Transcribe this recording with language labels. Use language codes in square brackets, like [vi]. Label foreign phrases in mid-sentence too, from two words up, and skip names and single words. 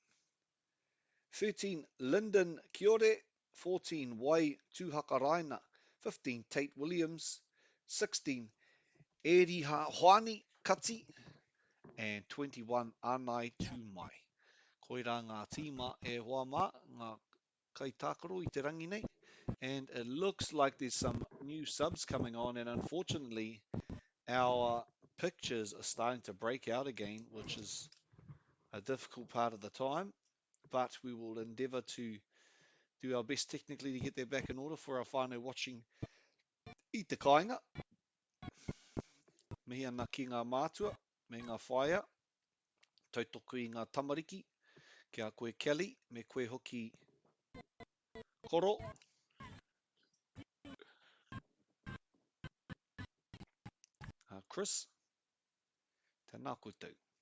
[en] 13, Lyndon Kiore. 14, Wai Tuhakaraina. 15, Tate Williams. 16, Eri Hoani Kati. And 21, Anai Tumai. [mi] Koira ngā tīma e hoa mā, ngā kai tākaro I te rangi nei. [en] And it looks like there's some new subs coming on, and unfortunately our pictures are starting to break out again, which is a difficult part of the time, but we will endeavour to do our best technically to get that back in order for our whānau watching [mi] I te kāinga. Mihi ana ki ngā mātua, me ngā whaia, tautoko I ngā tamariki, kia koe Kelly, me koe hoki Koro. Chris, tēnā koutou.